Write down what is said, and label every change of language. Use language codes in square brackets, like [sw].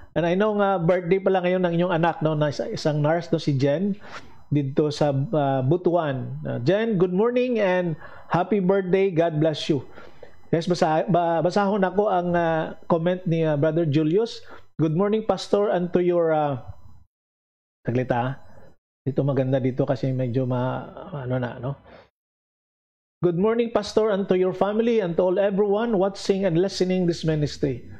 [en] And I know [tl] nga birthday pala ngayon ng inyong anak, no, na isang nurse, no, si Jen dito sa Butuan. [en] Jen, good morning and happy birthday. God bless you. [ceb] Yes, basahon ako ang comment ni Brother Julius. [en] Good morning, Pastor, and to your taglita. [tl] Dito maganda dito kasi medyo no? [en] Good morning, Pastor, and to your family and to all everyone watching and listening this ministry.